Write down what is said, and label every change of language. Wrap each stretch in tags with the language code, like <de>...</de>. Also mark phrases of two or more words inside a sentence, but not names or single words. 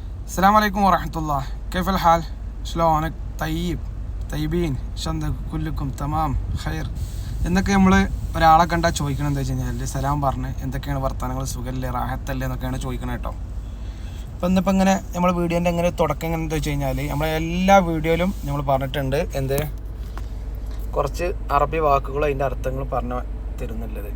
<ar>السلام عليكم ورحمة الله. كيف الحال؟ شلونك؟ طيبين شندك كلكم تمام خير.</ar> <ml>എന്നൊക്കെ നമ്മൾ ഒരാളെ കണ്ടാൽ ചോദിക്കണം എന്താ വെച്ച് കഴിഞ്ഞാൽ സലാം പറഞ്ഞ് എന്തൊക്കെയാണ് വർത്തമാനങ്ങൾ, സുഖമല്ലേ, റാഹത്തല്ലേ എന്നൊക്കെയാണ് ചോദിക്കണം കേട്ടോ. അപ്പോൾ ഇന്നിപ്പോൾ ഇങ്ങനെ നമ്മൾ വീഡിയോൻ്റെ എങ്ങനെ തുടക്കം എങ്ങനെ എന്താ വെച്ച് കഴിഞ്ഞാൽ നമ്മളെ എല്ലാ വീഡിയോയിലും നമ്മൾ പറഞ്ഞിട്ടുണ്ട് എന്ത് കുറച്ച് അറബി വാക്കുകളും അതിൻ്റെ അർത്ഥങ്ങൾ പറഞ്ഞു തരുന്നുള്ളത്.</ml>